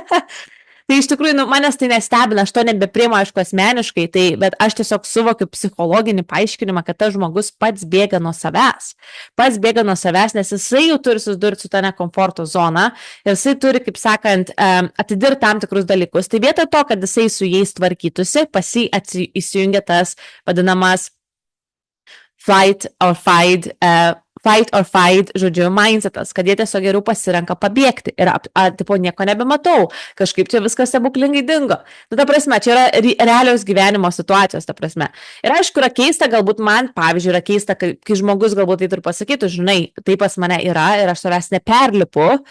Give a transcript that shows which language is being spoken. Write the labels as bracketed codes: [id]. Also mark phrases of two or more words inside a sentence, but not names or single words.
[lt] Tai iš tikrųjų, manęs tai nestebina, aš to nebepriimu, aišku, asmeniškai, bet aš tiesiog suvokiu psichologinį paaiškinimą, kad tas žmogus pats bėga nuo savęs. Pats bėga nuo savęs, nes jisai jau turi susidurti su ta nekomforto zona ir jisai turi, kaip sakant, atidirti tam tikrus dalykus. Tai vietoj to, kad jisai su jais tvarkytųsi, pas jį įsijungia tas vadinamas [en] fight or fight or fight, [lt] žodžiu, mindsetas, kad jie tiesiog geriau pasirenka pabėgti ir tipo nieko nebematau, kažkaip čia viskas stebuklingai dingo. Nu, ta prasme, čia yra realios gyvenimo situacijos, ta prasme. Ir aišku, yra keista, galbūt man, pavyzdžiui, yra keista, kai žmogus galbūt tai ir pasakytų, žinai, tai pas mane yra ir aš savęs neperlipu